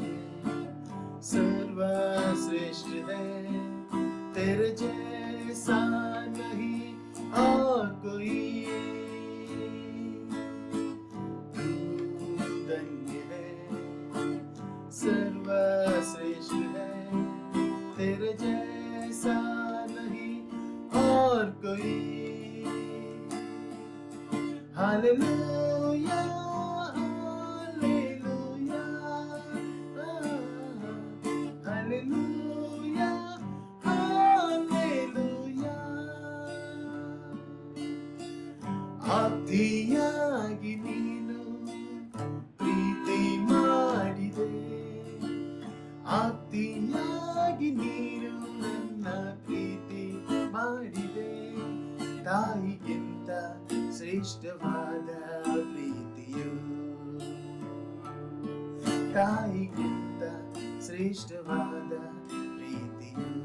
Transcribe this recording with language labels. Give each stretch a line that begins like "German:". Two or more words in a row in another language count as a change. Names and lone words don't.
Hindi: सर्वश्रेष्ठ है, तेरे जैसा नहीं और कोई, तू धन्य है सर्वश्रेष्ठ है, तेरे जैसा नहीं और कोई। हालेलुया हालेलुया हालेलुया,
Kannada: ಅತಿಯಾಗಿ ನೀನು ಪ್ರೀತಿ ಮಾಡಿದೆ, ಅತಿಯಾಗಿ ನೀನು ನನ್ನ ಪ್ರೀತಿ ಮಾಡಿದೆ, ತಾಯಿಗಿಂತ ಶ್ರೇಷ್ಠವಾದ ಪ್ರೀತಿಯು, ತಾಯಿಗಿಂತ ಶ್ರೇಷ್ಠವಾದ ಪ್ರೀತಿಯು,